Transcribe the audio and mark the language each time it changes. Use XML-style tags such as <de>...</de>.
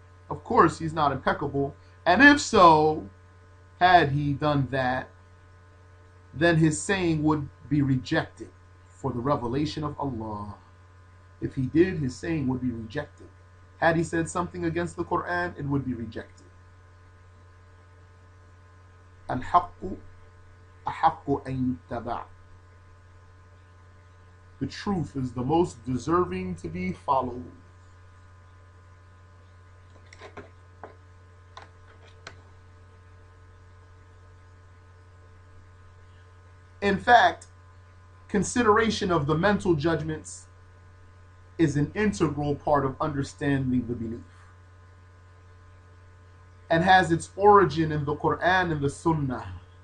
<en>Of course, he's not impeccable. And if so, had he done that, then his saying would be rejected for the revelation of Allah. If he did, his saying would be rejected. Had he said something against the Quran, it would be rejected.</en> <ar>Al-Haqqu أحق أن يتبع.</ar> <en>The truth is the most deserving to be followed. In fact, consideration of the mental judgments is an integral part of understanding the belief and has its origin in the Quran and the Sunnah.</en>